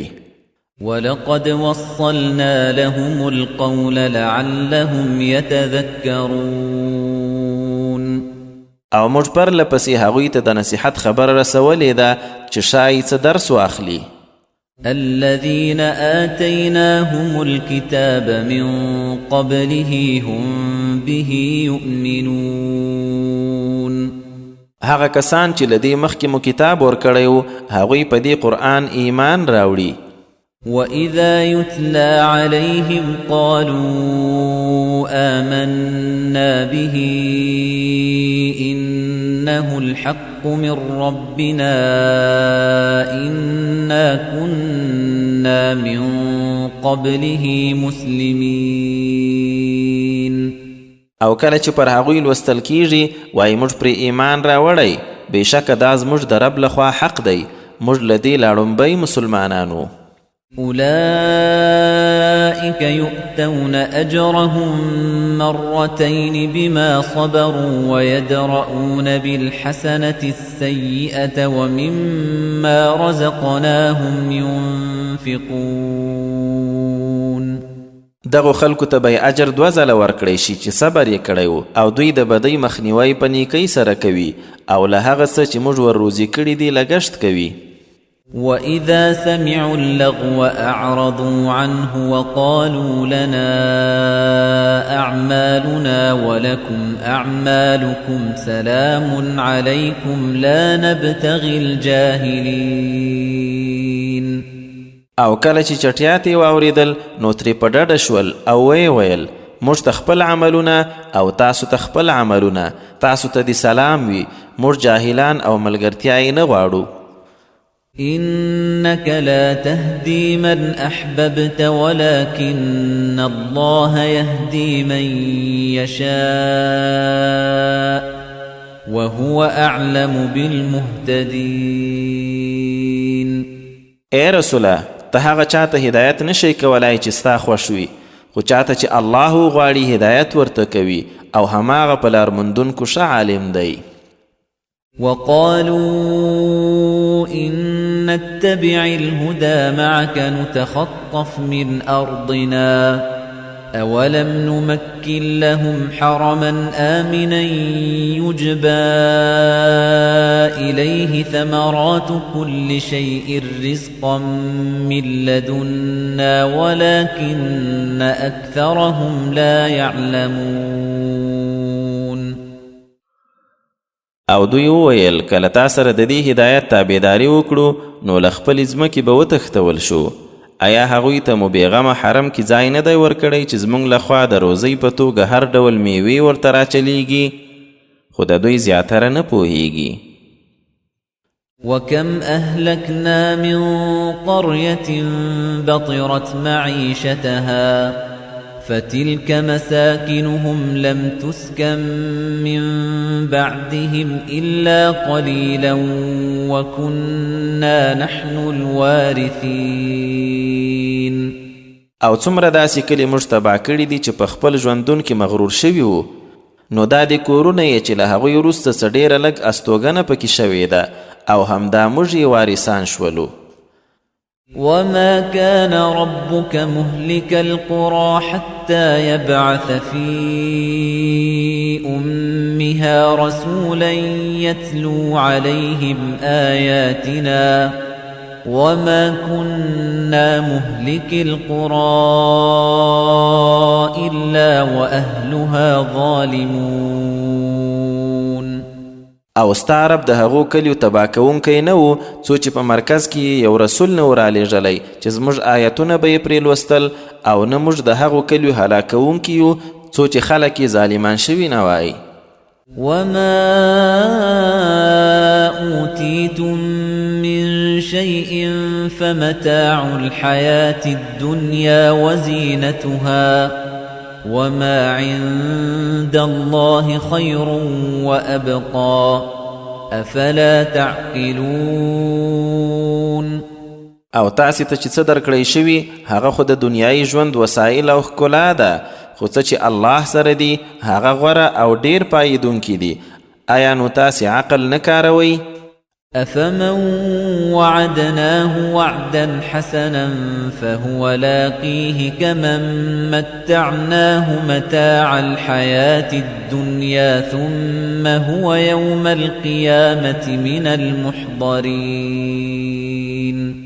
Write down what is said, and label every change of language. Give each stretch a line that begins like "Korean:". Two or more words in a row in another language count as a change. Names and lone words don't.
Arabic: ولقد وصلنا لهم القول لعلهم يتذكرون.
Pashto: او موږ پرله پسې هغوی ته د نصیحت خبره رسولې ده چې شایي څه درس واخلي.
Arabic: الذين آتيناهم الكتاب من قبله هم به يؤمنون.
Pashto: هغه کسان چې له دې مخکې مو کتاب ورکړی و هغوی په دې قرآن ایمان راوړي.
Arabic: وَإِذَا يُتْلَى عَلَيْهِمْ قَالُوا آمَنَّا بِهِ إِنَّهُ الْحَقُّ مِنْ رَبِّنَا إِنَّا كُنَّا مِنْ قَبْلِهِ مُسْلِمِينَ.
Pashto: او کله چې پر هغوی لوستل کیږي وایي موږ پرې ایمان راوړی بېشکه دا زموږ د رب لخوا حق دی موږ له دې لا لومبی مسلمانانو
Arabic: أولئك يؤتون أجرهم مرتين بما صبروا ويدرؤون بالحسنة السيئة ومما رزقناهم ينفقون
Pashto: دغو خلکو ته به اجر 2 ځله ورکړی شي چې صبر یې کړی و او دوی د بدۍ مخنیوی په نیکۍ سره کوي او له هغه څه چې موږ ور روزي کړي دي لګښت کوي
Arabic: وَإِذَا سَمِعُوا اللَّغْوَ أَعْرَضُوا عَنْهُ وَقَالُوا لَنَا أَعْمَالُنَا وَلَكُمْ أَعْمَالُكُمْ سَلَامٌ عَلَيْكُمْ لَا نَبْتَغِي الْجَاهِلِينَ
Pashto: او کله چې چټیات یې واورېدل نو ترې په ډډه شول او ویې ویل موږ ته خپل عملونه او تاسو ته خپل عملونه تاسو ته دې سلام وي موږ جاهلان او ملګرتیا یې نه غواړو
Arabic: إنك لا تهدي من أحببت ولكن الله يهدي من يشاء وهو أعلم بالمهتدين
Pashto: اے رسوله ته هغه چاته هدایت نشي کولای چې ستا خوښ وي خو چاته چې الله غواړي هدایت ورته کوي او هماغه په لار موندونکو ښه عالم دی
Arabic: وقالوا إن نتبع الهدى معك نتخطف من أرضنا أولم نمكن لهم حرما آمنا يجبى إليه ثمرات كل شيء رزقا من لدنا ولكن أكثرهم لا يعلمون
Pashto: او دوی وویل کله تا سره د دې هدایت تابعداري وکړو نو له خپلې ځمکې به وتښتول شو آیا هغوی ته مو بېغمه حرم کې ځای نه دی ورکړی چې زموږ لخوا د روزۍ په توګه هر ډول میوې ورته راچلیږي خو د دوی زیاتره نه پوهیږي
Arabic: وكم أهلكنا من قرية بطرت معيشتها فتلك مساكنهم لم تسكن من بعدهم إلا قليلا وكنا نحن الوارثين
Pashto: او څومره داسې کلي موږ تباه کړي دي چې په خپل ژوندون کې مغرور شوي وو نو دا د کورونه یې چې له هغوی وروسته څه ډېره لږ استوګنه پکې شوې ده او همدا موږ یې وارثان شولو
Arabic: وما كان ربك مهلك القرى حتى يبعث في أمها رسولا يتلو عليهم آياتنا وما كنا مهلك القرى إلا وأهلها ظالمون
Pashto: او ستا رب د هغو کلیو تباه کوونکی نه و څو چې په مرکز کې یو رسول نه و رالیږلی چې زموږ آیتونه به یې پرې لوستل او نه موږ د هغو کلیو هلاکوونکي یو څو چې خلک یې ظالمان شوي نه وای
Arabic: وما أوتيتم من شيء فمتاع الحياة الدنيا وزينتها وما عند الله خير وأبقى أفلا تعقلون
Pashto: او تاسې ته چې څه درکړی شوي هغه خو د دنیایي ژوند وسایل او ښکلا ده خو څه چې الله سره دي هغه غوره او ډیر پایدونکي دي آیا نو تاسې عقل نه کاروئ
Arabic: أفمن وعدناه وعدا حسنا فهو لاقيه كمن متعناه متاع الحياة الدنيا ثم هو يوم القيامة من المحضرين